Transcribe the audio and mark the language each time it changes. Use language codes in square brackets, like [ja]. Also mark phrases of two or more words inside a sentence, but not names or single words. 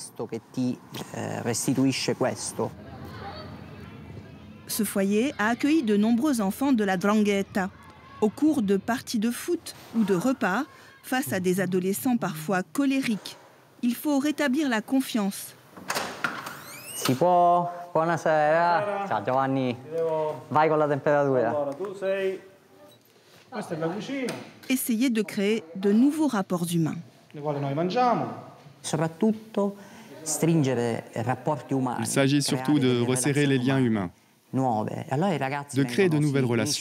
[fr] Ce foyer a accueilli de nombreux enfants de la 'Ndrangheta. Au cours de parties de foot ou de repas, face à des adolescents parfois colériques, il faut rétablir la confiance. [it] Si può? Buonasera. Ciao Giovanni. Vai con la temperatura. [fr] Essayer de créer de nouveaux rapports humains. Il s'agit surtout de resserrer les liens humains, de créer de nouvelles relations.